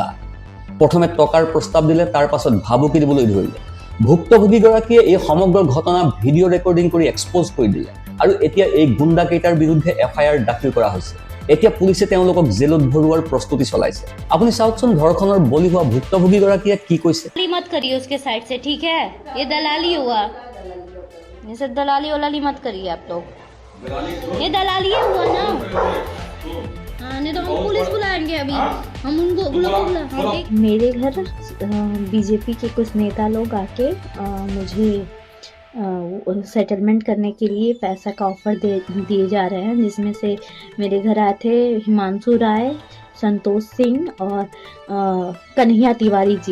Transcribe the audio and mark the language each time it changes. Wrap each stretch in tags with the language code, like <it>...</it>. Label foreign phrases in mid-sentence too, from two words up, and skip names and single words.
<as>প্ৰথমে টকাৰ প্ৰস্তাৱ দিলে, তাৰ পাছত ভাবুকি দিবলৈ ধৰিলে। ভুক্তভোগীগৰাকীয়ে এই সমগ্ৰ ঘটনা</as> <en>video recording</en> <as>কৰি এক্সপ'জ কৰি দিলে, আৰু এতিয়া এই গুণ্ডাকেইটাৰ বিৰুদ্ধে FIR দাখিল কৰা হৈছে। এতিয়া পুলিচে তেওঁলোকক জেলত ভৰোৱাৰ প্ৰস্তুতি চলাইছে। আপুনি চাওকচোন ধৰ্ষণৰ বলি হোৱা ভুক্তভোগীগৰাকীয়ে কি কৈছে।</as> <hi>मत करिए उसके साइड से, ठीक है? ये दलाली हुआ, ये सब दलाली वलाली मत करिए आप लोग। ये दलाली हुआ ना। हाँ, नहीं तो हम पुलिस बुलाएंगे अभी, हम उनको बुलाएंगे। मेरे घर बीजेपी के कुछ नेता लोग आके मुझे सेटलमेंट करने के लिए पैसा का ऑफर दिए जा रहे हैं, जिसमें से मेरे घर आए थे हिमांशु राय, संतोष सिंह और कन्हैया तिवारी जी।</hi>